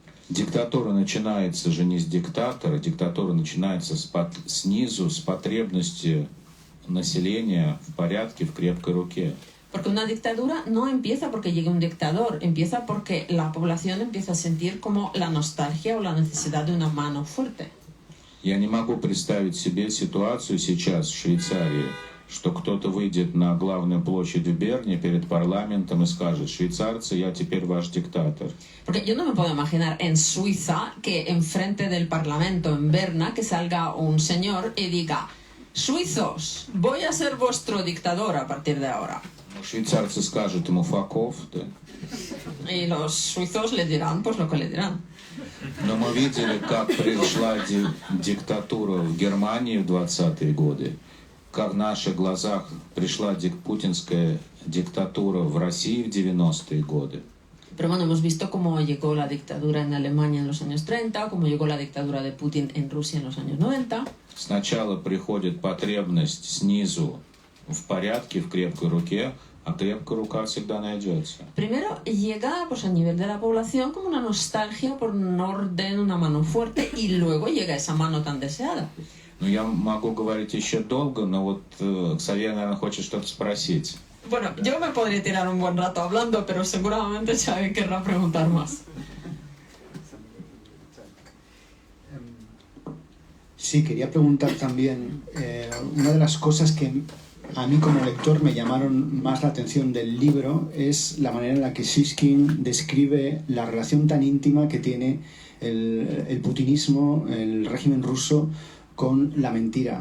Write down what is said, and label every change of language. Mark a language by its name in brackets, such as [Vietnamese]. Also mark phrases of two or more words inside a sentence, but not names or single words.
[Russian] Диктатура начинается же не с диктатора, диктатура начинается снизу, с потребности населения в порядке, в крепкой руке. [Spanish] Porque una dictadura no empieza porque llegue un dictador, empieza porque la población empieza a sentir como la nostalgia o la necesidad de una mano fuerte. [Russian] Я не могу представить себе ситуацию сейчас в Швейцарии, что кто-то выйдет на главную площадь в Берне перед парламентом и скажет «Швейцарцы, я теперь ваш диктатор». [Spanish] Porque yo no me puedo imaginar en Suiza que enfrente del parlamento en Berna que salga un señor y diga «Suizos, voy a ser vuestro dictador a partir de ahora». [Russian] Швейцарцы скажут ему [English] «fuck off», [Russian] да? [Spanish] Y los suizos le dirán pues lo que le dirán. [Russian] Но мы видели, как пришла диктатура в Германии в 20-е годы, как в наших глазах пришла путинская диктатура в России в 90-е годы. [Spanish] Pero bueno, hemos visto cómo llegó la dictadura en Alemania en los años 30, cómo llegó la dictadura de Putin en Rusia en los años 90. [Russian] Сначала приходит потребность снизу в порядке, в крепкой руке, а крепкая рука всегда найдется. [Spanish] Primero llega pues, a nivel de la población como una nostalgia por un orden, una mano fuerte, y luego llega esa mano tan deseada. [Russian] Ну, я могу говорить еще долго, но вот Xavier, наверное, хочет что-то спросить. [Spanish] Bueno, yo me podría tirar un buen rato hablando, pero seguramente Xavi querrá preguntar más. Sí, quería preguntar también, una de las cosas que a mí como lector me llamaron más la atención del libro es la manera en la que Shishkin describe la relación tan íntima que tiene el putinismo, el régimen ruso, con la mentira.